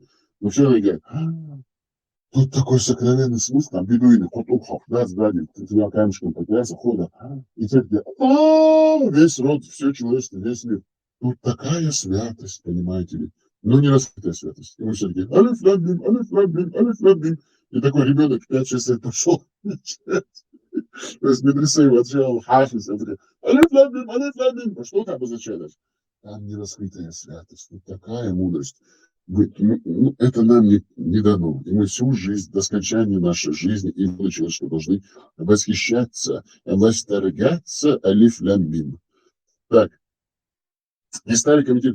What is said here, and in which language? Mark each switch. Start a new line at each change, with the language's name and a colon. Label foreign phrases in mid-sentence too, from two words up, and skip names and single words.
Russian: Но все они говорят, тут такой сокровенный смысл, там бедуины, кутубхов, да, сзади, тремя камешками потеряться, ходят. И те такие, весь род, все человечество, весь мир. Тут такая святость, понимаете ли. Но не раскрытая святость. И мы все такие,
Arabic: ألف لام ميم، ألف لام ميم، ألف لام ميم.
Russian: И такой ребенок 5-6 лет пошел. То есть медресы его отжал, хафиз, он такой,
Arabic: ألف لام ميم، ألف لام ميم.
Russian: А что там обозначает? Там не раскрытая святость, тут такая мудрость. Это нам не дано. И мы всю жизнь, до скончания нашей жизни и рода человеческого должны восхищаться, восторгаться
Arabic: ألف لام ميم.
Russian: Так, не стали комментировать.